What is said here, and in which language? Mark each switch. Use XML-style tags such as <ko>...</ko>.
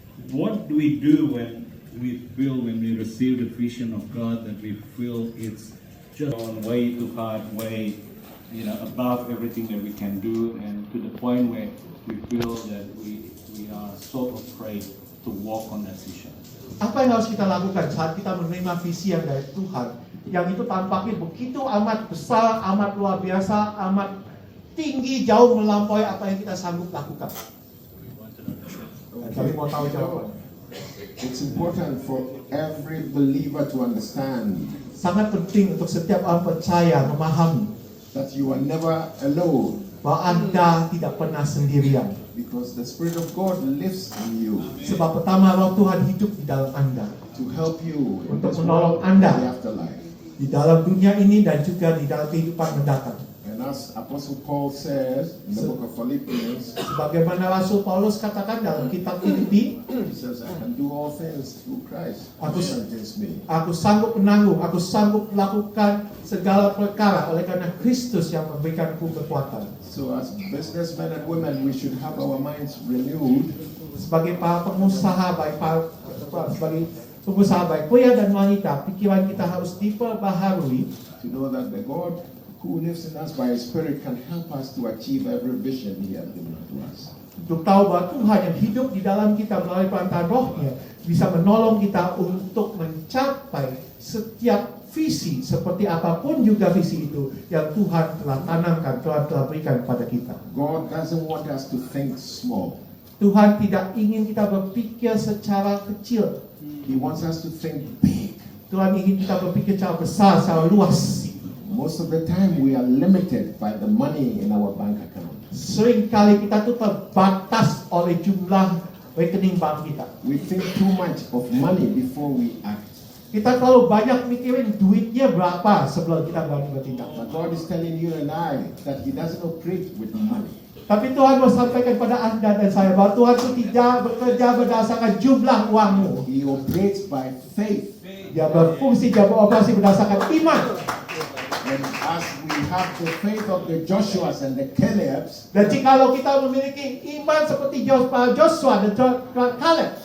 <en>what do we do when we receive the vision of God that we feel it's just on way too hard, way above everything that we can do, and to the point where we feel that we are so afraid to walk on that vision.</en> <id>apa yang harus kita lakukan saat kita menerima visi yang dari Tuhan, yang itu tampaknya begitu amat besar, amat luar biasa, amat tinggi, jauh melampaui apa yang kita sanggup lakukan. Kami mau tahu jawabannya.</id> <en>It's important for every believer to understand</en> <id>Sangat penting untuk setiap orang percaya memahami</id> <en>that you are never alone,</en> <id>bahwa Anda tidak pernah sendirian.</id> <en>because the Spirit of God lives in you</en> <id>Sebab pertama, Roh Tuhan hidup di dalam Anda,</id> <en>to help you in</en> <id>Untuk</id> <en>this</en> <id>menolong</id> <en>world and</en> <id>Anda.</id> <en>the afterlife.</en> <id>di dalam dunia ini dan juga di dalam kehidupan mendatang.</id> <en>And And as Apostle Paul says in the book of Philippians,</en> <id>Sebagaimana Rasul Paulus katakan dalam kitab Filipi,</id> <en>he says, I can do all things through Christ who</en> <id>Aku-</id> <en>strengthens me.</en> <id>aku sanggup menanggung, aku sanggup melakukan segala perkara oleh karena Kristus yang memberikanku kekuatan.</id> <en>So as businessmen and women, we should have our minds renewed</en> <id>Sebagai para pengusaha baik sebagai pengusaha baik pria dan wanita, pikiran kita harus diperbaharui</id> <en>to know that the God who lives in us by His Spirit can help us to achieve every vision He has given to us.</en> <id>untuk tahu bahwa Tuhan yang hidup di dalam kita melalui perantaraan Roh-Nya bisa menolong kita untuk mencapai setiap visi seperti apapun juga visi itu yang Tuhan telah tanamkan, Tuhan telah berikan kepada kita.</id> <en>God doesn't want us to think small.</en> <id>Tuhan tidak ingin kita berpikir secara kecil.</id> <en>He wants us to think big.</en> <id>Tuhan ingin kita berpikir secara besar, secara luas.</id> <en>Most of the time we are limited by the money in our bank account.</en> <id>Seringkali kita tuh terbatas oleh jumlah rekening bank kita.</id> <en>We think too much of money before we act.</en> <id>Kita terlalu banyak mikirin duitnya berapa sebelum kita berani bertindak.</id> <en>But God is telling you and I that He doesn't operate with money.</en> <id>Tapi Tuhan mau sampaikan pada Anda dan saya bahwa Tuhan itu tidak bekerja berdasarkan jumlah uangmu.</id> <en>He operates by faith.</en> <id>Dia berfungsi, dia beroperasi berdasarkan iman.</id> <en>And as we have the faith of the Joshuas and the Calebs,</en> <id>Dan jikalau kita memiliki iman seperti Joshua dan Caleb,</id>